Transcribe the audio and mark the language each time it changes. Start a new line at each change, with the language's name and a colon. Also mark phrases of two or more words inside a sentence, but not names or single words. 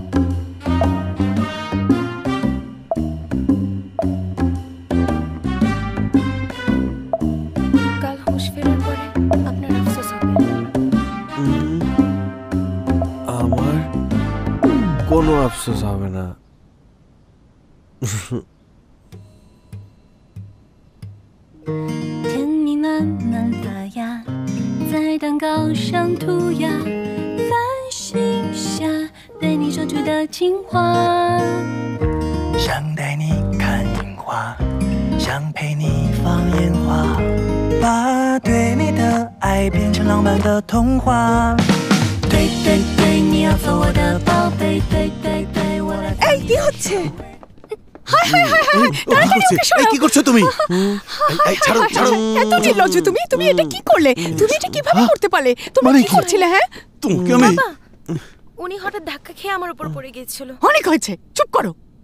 Bangla: কাল হুঁশ ফেরার পরে আপনার আফসোস হবে। আমার কোনো আফসোস হবে না।
Chinese: 甜蜜慢慢发芽，在蛋糕上涂鸦，繁星下对你说出的情话。想带你看樱花，想陪你放烟花，把对你的爱变成浪漫的童话。对对对，你要做我的宝贝，对对对，我来做你的。
Bangla: কি হচ্ছে? হায় হায় হায় হায়, তাড়াতাড়ি ওকে সরাও। কি করছো তুমি? ছাড়ো ছাড়ো। এত নির্লজ্জ তুমি! তুমি এটা কি করলে? তুমি এটা কিভাবে করতে পারলে? তুমি কি করছিলে? হ্যাঁ, তুমি আমি বাবা, উনি হঠাৎ ধাক্কা খেয়ে আমার উপর পড়ে গিয়েছিল। অনেক হয়েছে, চুপ করো।